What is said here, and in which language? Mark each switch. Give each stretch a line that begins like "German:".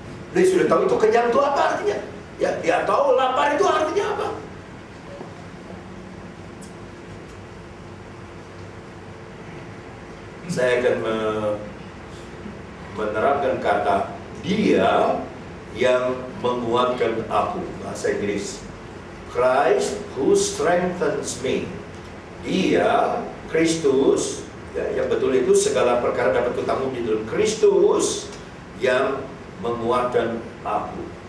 Indonesian: Dia sudah tahu itu kenyang itu apa artinya. Ya, dia tahu lapar itu artinya apa. Saya akan menerapkan kata dia yang menguatkan aku, bahasa Inggris.
English: Christ who strengthens me.
Indonesian: Dia, Kristus, ya, yang betul itu segala perkara dapat kutanggung di dalam Kristus yang menguatkan aku.